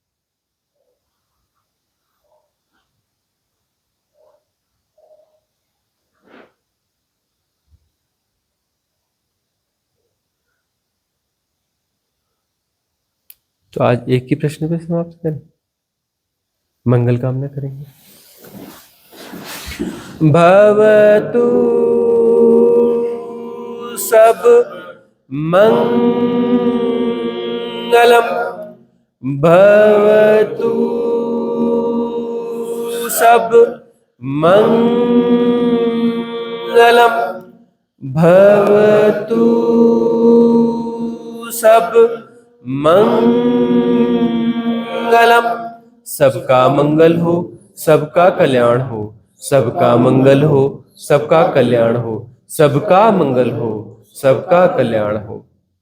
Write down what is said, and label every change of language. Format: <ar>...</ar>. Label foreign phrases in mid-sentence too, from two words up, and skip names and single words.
<hi>तो आज एक ही प्रश्न पे समाप्त करें, मंगल कामना करेंगे।</hi> <pi>भवतु सब मंगलम भवतु सब मंगलम भवतु सब मंगलम।</pi> <hi>सबका मंगल हो, सबका कल्याण हो, सबका मंगल हो, सबका कल्याण हो, सबका मंगल हो, सबका कल्याण हो।</hi>